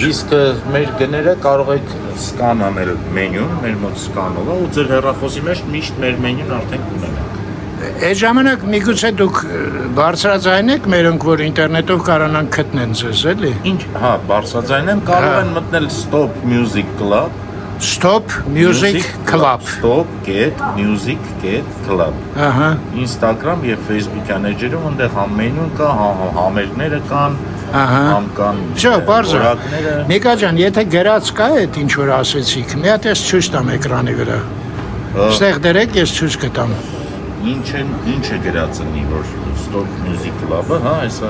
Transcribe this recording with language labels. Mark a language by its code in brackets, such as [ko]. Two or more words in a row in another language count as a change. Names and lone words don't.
[hy] Իսկ մեր գները կարող եք սկան անել մենյուն, մեր մոտ սկանով է ու ձեր հեռախոսի մեջ միշտ մեր մենյուն արդեն կունենաք։ Այդ ժամանակ միգուցե դուք բարձրաձայն եք մերոնք, որ ինտերնետով կարողանան գտնեն ձեզ, էլի։ Ինչ, հա, բարձրաձայն են կարող են մտնել Stop Music Club, Stop Music Club, Stop Get Music Get Club։ Ահա։ Instagram եւ Facebook-յան էջերում այնտեղ համ մենյուն կա, համերգները կան, Ահա։ համ կան Չէ, բարձր։ որակները։ Միկա ջան, եթե գրած կա այդ ինչ որ ասեցիք, մի հատ ես ցույց տամ էկրանի վրա։ Ստեղ դրեք, ես ցույց կտամ։ Ինչ է գրածնի, որ Stop Music Club-ը, հա, հեսա։